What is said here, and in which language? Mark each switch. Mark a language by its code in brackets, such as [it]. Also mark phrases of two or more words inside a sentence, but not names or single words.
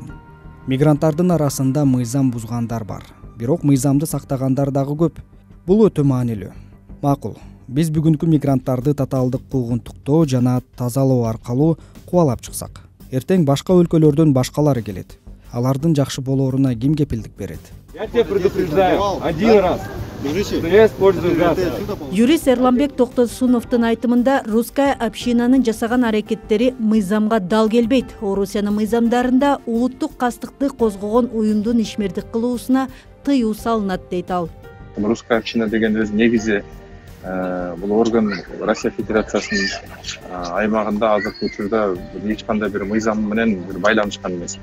[ky] Мигранттардын арасында мыйзам бузгандар бар, бирок мыйзамды сактагандар дагы көп. Бул өтө маанилүү. Макул, биз бүгүнкү мигранттарды татаалдык куугунтуктоо жана тазалоо аркылуу кубалап чыксак, эртең башка өлкөлөрдөн башкалары келет. Алардын жакшы болооруна ким кепилдик берет? [ru] Я тебя предупреждаю, один раз. Я использую газ. [ky] Юрист Эрламбек Токтосуновдун айтымында [ru] русская общинанын [ky] жасаган аракеттери мыйзамга дал келбейт. Орусиянын мыйзамдарында улуттук кастыкты козгогон уюмдун ишмердик кылуусуна тыюу салынат дейт ал. [ru] Русская община [ky] деген өз негизи бул орган Россия Федерациясынын аймагында азыркы учурда эч кандай бир мыйзам менен бир байланышкан эмес.